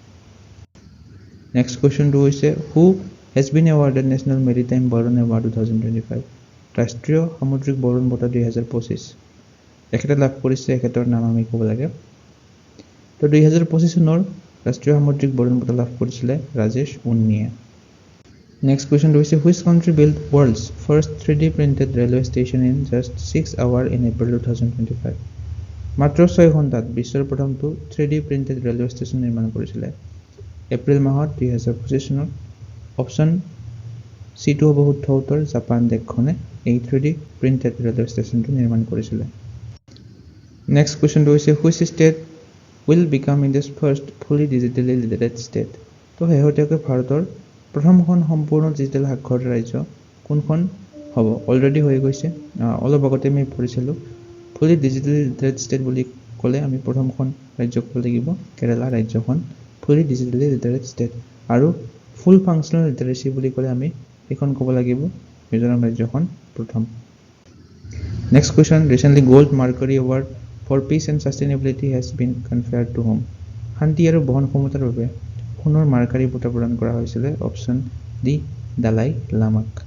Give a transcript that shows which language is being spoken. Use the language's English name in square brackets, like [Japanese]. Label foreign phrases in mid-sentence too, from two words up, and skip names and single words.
[English] next question [Assamese] হৈছে [English] who has been awarded National Maritime Varun Award [Assamese] 2025 ৰাষ্ট্ৰীয় সামুদ্ৰিক বৰণ বঁটা 2025 এখেতে লাভ কৰিছে এখেতৰ নাম আমি ক'ব লাগে তো 2025 চনৰ ৰাষ্ট্ৰীয় সামুদ্ৰিক বৰণ বঁটা লাভ কৰিছিলে ৰাজেশ উন্নিয়ে [English] Next question is which country built world's first 3D printed railway station in just 6 hours in April 2025? [Assamese] মাত্ৰ 6 ঘণ্টাত বিশ্বৰ প্ৰথমটো [English] 3D printed railway station [Assamese] নিৰ্মাণ কৰিছিলে এপ্ৰিল মাহত 2025 চনত অপচন C2 হ'ব শুদ্ধ উত্তৰ জাপান দেশখনে এই [English] 3D printed railway station [Assamese] টো নিৰ্মাণ কৰিছিলে [English] Next question is which state will become India's first fully digitally literate state? [Assamese] তো শেহতীয়াকৈ ভাৰতৰ প্ৰথমখন সম্পূৰ্ণ ডিজিটেল সাক্ষৰতা ৰাজ্য কোনখন হ'ব অলৰেডি হৈ গৈছে অলপ আগতে আমি পঢ়িছিলোঁ [English] fully digital literate state [Assamese] বুলি ক'লে আমি প্ৰথমখন ৰাজ্য ক'ব লাগিব কেৰালা ৰাজ্যখন [English] fully digitally literate state [Assamese] আৰু [English] full functional literacy [Assamese] বুলি ক'লে আমি এখন ক'ব লাগিব মিজোৰাম ৰাজ্যখন প্ৰথম [English] next question recently Gold Mercury Award for peace and sustainability has been conferred to whom [Assamese] শান্তি আৰু বহনক্ষমতাৰ বাবে সোণৰ মাৰ্কাৰী বঁটা প্ৰদান কৰা হৈছিলে অপচন ডি দালাই লামাক